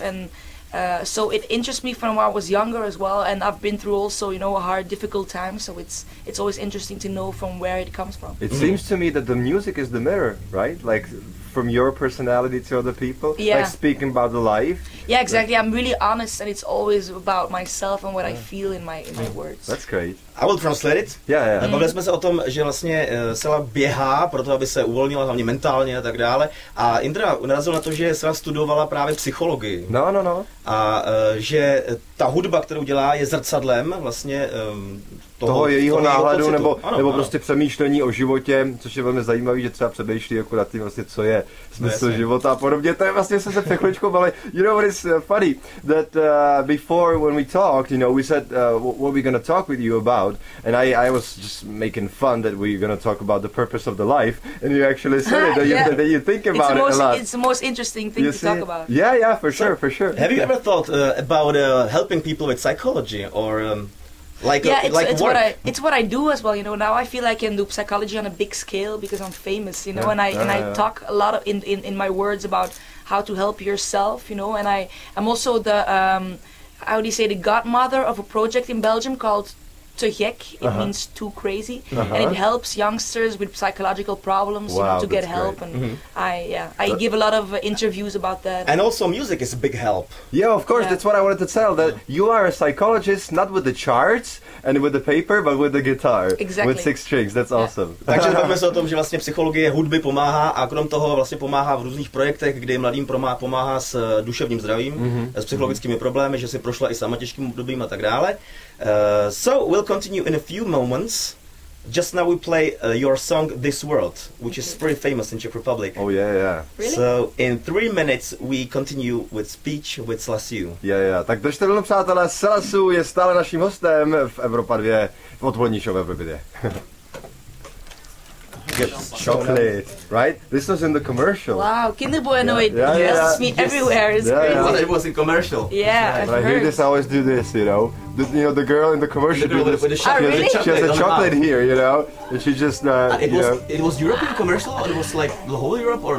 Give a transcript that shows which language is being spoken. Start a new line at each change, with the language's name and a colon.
English: And so it interests me from when I was younger as well, and I've been through also, a hard, difficult time, so it's always interesting to know from where it comes from. It seems to me that the music is the mirror, right? Like, from your personality to other people, like speaking about the life. Yeah, exactly. I'm really honest, and it's always about myself and what I feel in my words. That's great. I will translate it. Yeah.
Czech: Bavili jsme se o tom, že vlastně Selah běhá, proto aby se uvolnila hlavně mentálně a tak dále. A Indra narazil na to, že Selah studovala právě psychologii. No. A že ta hudba, kterou dělá, je zrcadlem vlastně toho jejího náhledu nebo prostě přemýšlení o životě, což je velmi zajímavé, že třeba přemýšlí jako nad tím vlastně, co je smysl života a podobně. To je vlastně se přechličkou, ale
English: you know what is funny, that before when we talked, we said what we're gonna talk with you about, and I was just making fun that we're gonna talk about the purpose of the life, and you actually said it, that you think about it a lot. It's the most interesting thing to talk about. Yeah, for sure. Have you ever thought about helping people with psychology, or it's what I do as well. Now I feel I can do psychology on a big scale because I'm famous. And I talk a lot in my words about how to help yourself. And I'm also the how do you say, the godmother of a project in Belgium called Te gek. It means too crazy, and it helps youngsters with psychological problems to get help. Great. And I give a lot of interviews about that. And also music is a big help. Yeah, of course. That's what I wanted to tell. That you are a psychologist, not with the charts and with the paper, but with the guitar. Exactly. With 6 strings. That's awesome.
Czech: Takže bavíme se o tom, že vlastně psychologie hudby pomáhá a krom toho vlastně pomáhá v různých projektech, kde mladým pomáhá s duševním zdravím, s psychologickými problémy, že si prošla i sama těžkým obdobím a tak dále.
English: So we'll continue in a few moments. Just now we play your song This World, which is pretty famous in Czech Republic. Oh yeah. Really? So in 3 minutes we continue with speech with Selah. Yeah.
Czech: Tak držte vlnu, přátelé, Selah je stále naším hostem v Evropa 2, v odpolední show v Evropě 2.
English: get chocolate, right? This was in the commercial. Wow, Kinderbueno, it Yeah, dresses me everywhere. It's crazy. Well, it was in commercial. Yeah, I've When I hear heard. this, I always do this, you know. The girl in the commercial. The girl with the she chocolate. has, really? she has a chocolate here, you know, and she just, It was European commercial, or it was like the whole Europe, or